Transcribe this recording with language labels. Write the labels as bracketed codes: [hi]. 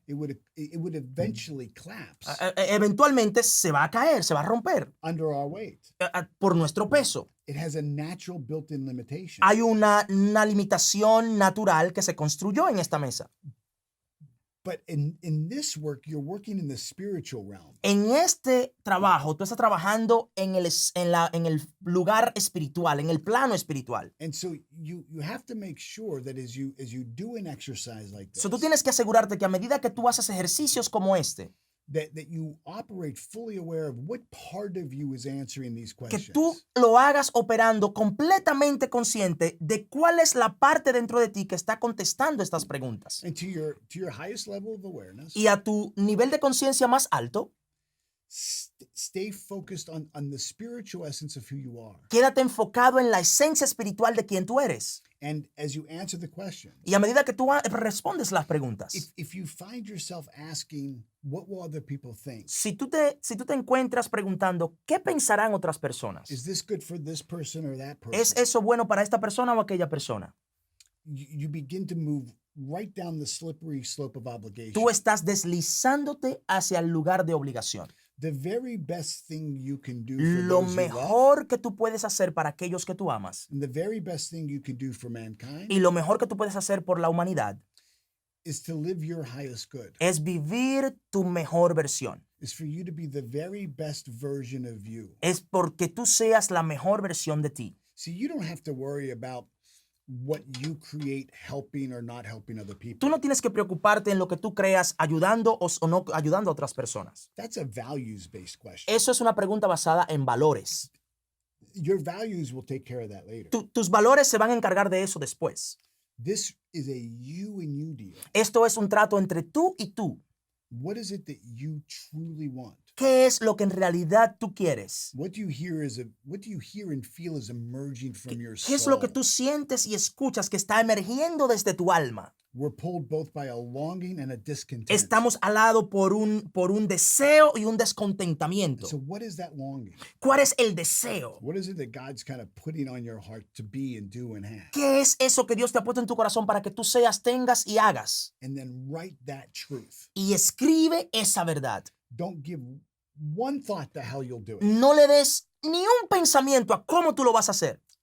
[en] it would eventually collapse [es] eventualmente se va a caer, se va a romper [en] under our weight. [es] por nuestro peso. [en] It has a natural built-in limitation. [es] Hay una limitación natural que se construyó en esta mesa. [en] But in this work, you're working in the spiritual realm. [es] En este trabajo, tú estás trabajando en el lugar espiritual, en el plano espiritual. [en] And so you have to make sure that as you do an exercise like this, [es] So, tú tienes que asegurarte que a medida que tú haces ejercicios como este, [en] that you operate fully aware of what part of you is answering these [es] que [en] questions. [es] tú lo hagas operando completamente consciente de cuál es la parte dentro de ti que está contestando estas preguntas. [en] And to your highest level of awareness, [es] Y a tu nivel de conciencia más alto, [en] stay focused on the spiritual essence of who you are. [es] quédate enfocado en la esencia espiritual de quien tú eres. [en] And as you answer the questions, [es] Y a medida que tú respondes las preguntas, [en] if you find yourself asking, what will other people think? [es] si tú te encuentras preguntando, ¿qué pensarán otras personas? [en] Is this good for this person or that person? [es] ¿Es eso bueno para esta persona o aquella persona? [en] You begin to move right down the slippery slope of obligation. [es] Tú estás deslizándote hacia el lugar de obligación. [en] The very best thing you can do for [es] Lo [en] those you love, [es] mejor que tú puedes hacer para aquellos que tú amas [en] and the very best thing you can do for mankind, [es] y lo mejor que tú puedes hacer por la humanidad [en] is to live your highest good. [es] es vivir tu mejor versión. [en] Is for you to be the very best version of you. [es] Es porque tú seas la mejor versión de ti. [en] See, you don't have to worry about what you create helping or not helping other people. [es] Tú no tienes que preocuparte en lo que tú creas ayudando o no ayudando a otras personas. [en] That's a values-based question. [es] Eso es una pregunta basada en valores. [en] Your values will take care of that later. [es] Tus valores se van a encargar de eso después. [en] This is a you and you deal. [es] Esto es un trato entre tú y tú. [en] What is it that you truly want? [es] ¿Qué es lo que en realidad tú quieres? [en] What do you hear and feel is emerging from your soul? [es] ¿Qué es lo que tú sientes y escuchas que está emergiendo desde tu alma? [en] We're pulled both by a longing and a discontent. [es] Estamos alados por un deseo y un descontentamiento. [en] So what is that longing? [es] ¿Cuál es el deseo? [en] What is it that God's kind of putting on your heart to be and do and have? [es] ¿Qué es eso que Dios te ha puesto en tu corazón para que tú seas, tengas y hagas? [en] And then write that truth. [es] Y escribe esa verdad. [en] Don't give one thought to how you'll do it. [es] No le des ni un pensamiento a cómo tú lo vas a hacer.